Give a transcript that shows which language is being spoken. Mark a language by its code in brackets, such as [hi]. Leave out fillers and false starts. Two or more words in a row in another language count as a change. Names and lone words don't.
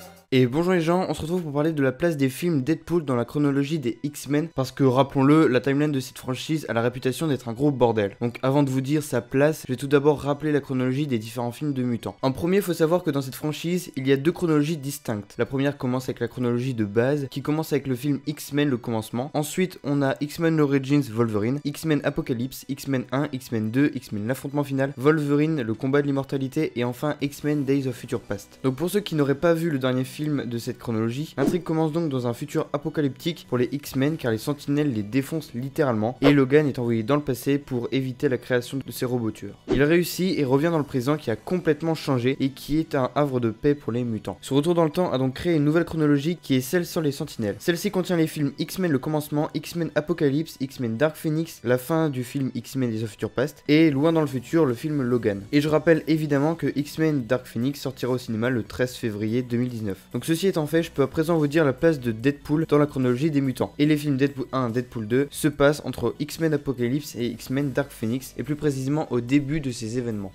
[fr] Et bonjour les gens, on se retrouve pour parler de la place des films Deadpool dans la chronologie des X-Men, parce que rappelons-le, la timeline de cette franchise a la réputation d'être un gros bordel. Donc avant de vous dire sa place, je vais tout d'abord rappeler la chronologie des différents films de mutants. En premier, il faut savoir que dans cette franchise, il y a deux chronologies distinctes. La première commence avec la chronologie de base, qui commence avec le film X-Men le commencement. Ensuite, on a X-Men Origins Wolverine, X-Men Apocalypse, X-Men 1, X-Men 2, X-Men l'affrontement final, Wolverine le combat de l'immortalité et enfin X-Men Days of Future Past. Donc pour ceux qui n'auraient pas vu le dernier film de cette chronologie, l'intrigue commence donc dans un futur apocalyptique pour les X-Men car les sentinelles les défoncent littéralement et Logan est envoyé dans le passé pour éviter la création de ces robots tueurs. Il réussit et revient dans le présent qui a complètement changé et qui est un havre de paix pour les mutants. Ce retour dans le temps a donc créé une nouvelle chronologie qui est celle sur les sentinelles. Celle-ci contient les films X-Men le commencement, X-Men Apocalypse, X-Men Dark Phoenix, la fin du film X-Men Days of Future Past et loin dans le futur le film Logan. Et je rappelle évidemment que X-Men Dark Phoenix sortira au cinéma le 13 février 2019. Donc ceci étant fait, je peux à présent vous dire la place de Deadpool dans la chronologie des mutants. Et les films Deadpool 1 et Deadpool 2 se passent entre X-Men Apocalypse et X-Men Dark Phoenix et plus précisément au début de ces événements.